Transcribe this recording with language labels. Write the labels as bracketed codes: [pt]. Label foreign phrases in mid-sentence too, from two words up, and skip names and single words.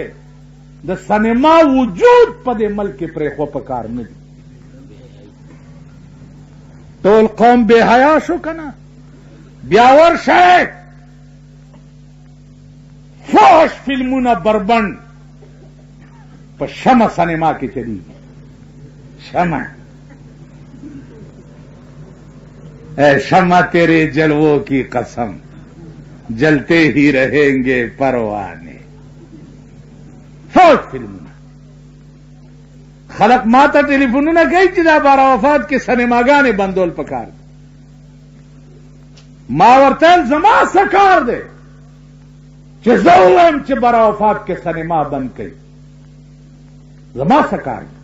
[ps] د سینما وجود په دې ملک کې پرېښوه پکار نه دي. ټول قوم بې حیا شو که نه؟ بیا ورشئ فحش فلمونه بربند په شمع سینما کې چلیږي. [ur] شمع اے شمع تیرے جلووں کی قسم جلتے ہی رہیں گے پروانے. [ps] فوج فلمونه خلق ما ته ټلیفونونه کوي چې دا بارا وفات کې سینماګانې بندول پکار دي. ما ورته ویل زما څه کار دی چې زه ووایم چې بارا وفات کې سینما بند کړي؟ زما څه کار دی؟